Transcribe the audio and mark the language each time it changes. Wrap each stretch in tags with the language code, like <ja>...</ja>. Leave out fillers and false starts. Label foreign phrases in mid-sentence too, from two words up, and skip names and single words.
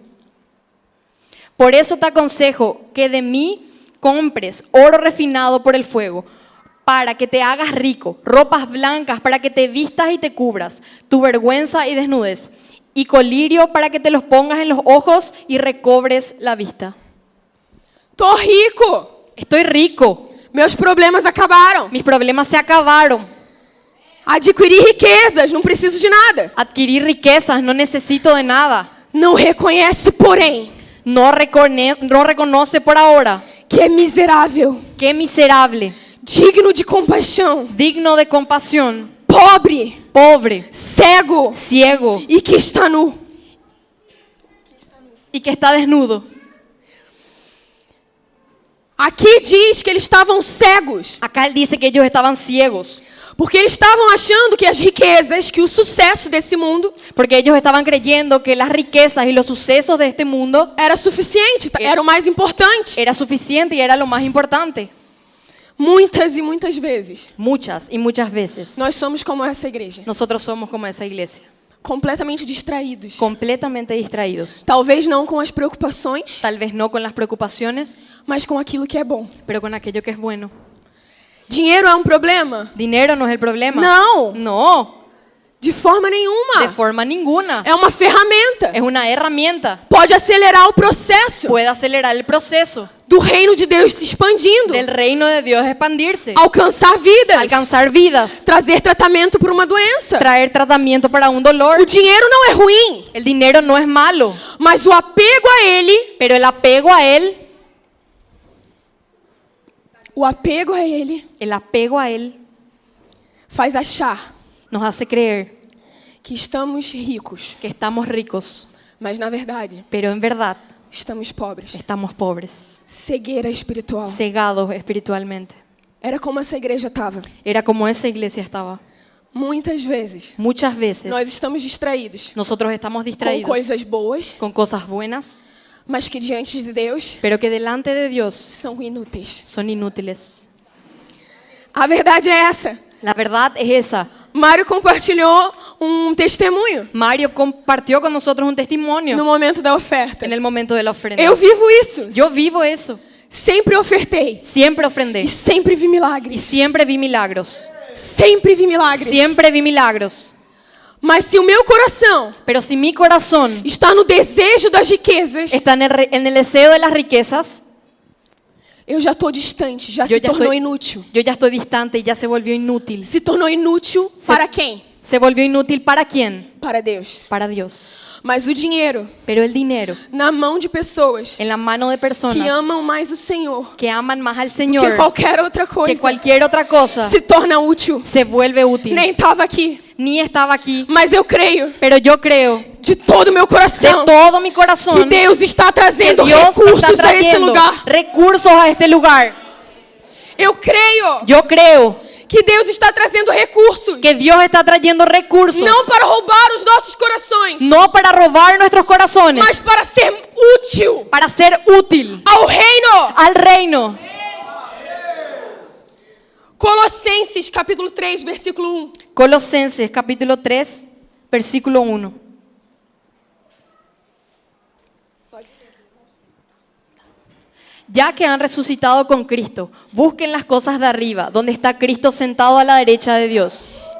<es>Por eso te aconsejo que de mí compres oro refinado por el fuego, para que te hagas rico, ropas blancas para que te vistas y te cubras, tu vergüenza y desnudez, y colirio para que te los pongas en los ojos y recobres la vista.</es> <pt>Tô rico,</pt> <es>Estoy rico,</es> <pt>meus problemas acabaram.</pt> <es>mis problemas se acabaron,</es> <pt>Adquiri riquezas, não preciso de nada.</pt> <es>adquirí riquezas, no necesito de nada.</es> <pt>Não reconhece, porém,</pt> <es>No reconoce por ahora.</es> <pt>que é miserável,</pt> <es>Qué miserable,</es> <pt>digno de compaixão,</pt> <es>digno de compasión,</es> <pt>pobre,</pt> <es>pobre,</es> <pt>cego</pt> <es>ciego</es> <pt>e que está nu.</pt> <es>y que está desnudo.</es> <pt>Aqui diz que eles estavam cegos,</pt> <es>Acá él dice que ellos estaban ciegos,</es> <pt>porque eles estavam achando que as riquezas, que o sucesso desse mundo</pt> <es>porque ellos estaban creyendo que las riquezas y los sucesos de este mundo</es> <pt>era suficiente, era o mais importante.</pt> <es>era suficiente y era lo más importante.</es> <pt>Muitas e muitas vezes,</pt> <es>Muchas y muchas veces</es> <pt>nós somos como essa igreja,</pt> <es>nosotros somos como esa iglesia,</es> <pt>completamente distraídos.</pt> <es>completamente distraídos.</es> <pt>Talvez não com as preocupações,</pt> <es>Tal vez no con las preocupaciones,</es> <pt>mas com aquilo que é bom.</pt> <es>pero con aquello que es bueno.</es> <pt>Dinheiro é um problema?</pt> <es>Dinero no es el problema.</es> <pt>Não,</pt> <es>No,</es> <pt>de forma</pt> <es>de</es> <pt>nenhuma.</pt> <es>forma ninguna.</es> <pt>É uma ferramenta.</pt> <es>Es una herramienta.</es> <pt>Pode acelerar o processo</pt> <es>Puede acelerar el proceso</es> <pt>do reino de Deus se expandindo,</pt> <es>del reino de Dios expandirse,</es> <pt>alcançar vidas,</pt> <es>alcanzar vidas,</es> <pt>trazer tratamento para uma doença.</pt> <es>traer tratamiento para un dolor.</es> <pt>O dinheiro não é ruim,</pt> <es>El dinero no es malo,</es> <pt>mas o apego a ele,</pt> <es>pero el apego a él</es> <pt>faz achar</pt> <es>nos hace creer</es> <pt>que estamos ricos,</pt> <es>que estamos ricos,</es> <pt>mas na verdade</pt> <es>pero en verdad</es> <pt>estamos pobres.</pt> <es>estamos pobres,</es> <pt>Cegueira espiritual.</pt> <es>cegados espiritualmente.</es> <pt>Era como essa igreja estava.</pt> <es>Era como esa iglesia estaba.</es> <pt>Muitas vezes</pt> <es>Muchas veces</es> <pt>nós estamos distraídos</pt> <es>nosotros estamos</es> <pt>com</pt> <es>distraídos</es> <pt>coisas boas,</pt> <es>con cosas buenas,</es> <pt>mas que diante de Deus</pt> <es>pero que delante de Dios</es> <pt>são inúteis.</pt> <es>son inútiles.</es> <pt>A verdade é essa.</pt> <es>La verdad es esa.</es> <pt>Mário compartilhou um testemunho</pt> <es>Mario compartió con nosotros un testimonio</es> <pt>no momento da oferta.</pt> <es>en el momento de la ofrenda.</es> <pt>Eu vivo isso.</pt> <es>Yo vivo eso.</es> <pt>Sempre ofertei</pt> <es>Siempre ofrendé</es> <pt>e sempre vi</pt> <es>y</es> <pt>milagres.</pt> <es>siempre vi milagros.</es> <pt>Sempre vi milagres.</pt> <es>Siempre vi milagros.</es> <pt>Mas se o meu coração</pt> <es>Pero si mi corazón</es> <pt>está no desejo das riquezas,</pt> <es>está en el deseo de las riquezas,</es> <pt>eu já estou distante, já</pt> <es>yo</es> <pt>se</pt> <es>ya,</es> <pt>tornou</pt> <es>estoy,</es> <pt>inútil.</pt> <es>yo ya estoy distante y ya se volvió inútil.</es> <pt>Se tornou inútil para quem?</pt> <es>¿Se volvió inútil para quién?</es> <pt>Para Deus.</pt> <es>Para Dios.</es> <pt>Mas o dinheiro</pt> <es>Pero el dinero</es> <pt>na mão de pessoas</pt> <es>en la mano de personas</es> <pt>que amam mais o Senhor</pt> <es>que aman más al</es> <pt>que</pt> <es>Señor</es> <pt>qualquer outra</pt> <es>que</es> <pt>coisa</pt> <es>cualquier otra cosa</es> <pt>se torna útil.</pt> <es>se vuelve útil.</es> <pt>Nem estava aqui,</pt> <es>Ni estaba aquí,</es> <pt>mas eu creio</pt> <es>pero yo creo</es> <pt>de todo o meu</pt> <es>de</es> <pt>coração</pt> <es>todo mi</es> <pt>que</pt> <es>corazón</es> <pt>Deus está</pt> <es>que</es> <pt>trazendo</pt> <es>Dios está</es> <pt>recursos a esse</pt> <es>trayendo</es> <pt>lugar.</pt> <es>recursos a este lugar.</es> <pt>Eu creio</pt> <es>Yo creo</es> <pt>que Deus está trazendo recursos,</pt> <es>que Dios está trayendo recursos,</es> <pt>não para roubar os nossos corações,</pt> <es>no para robar nuestros corazones,</es> <pt>mas para ser útil</pt> <es>para ser útil</es> <pt>ao reino.</pt> <es>al reino.</es> <pt>Colossenses capítulo 3, versículo 1.</pt> <es>Colosenses capítulo 3, versículo 1. Ya que han resucitado con Cristo, busquen las cosas de arriba, donde está Cristo sentado a la derecha de Dios.</es>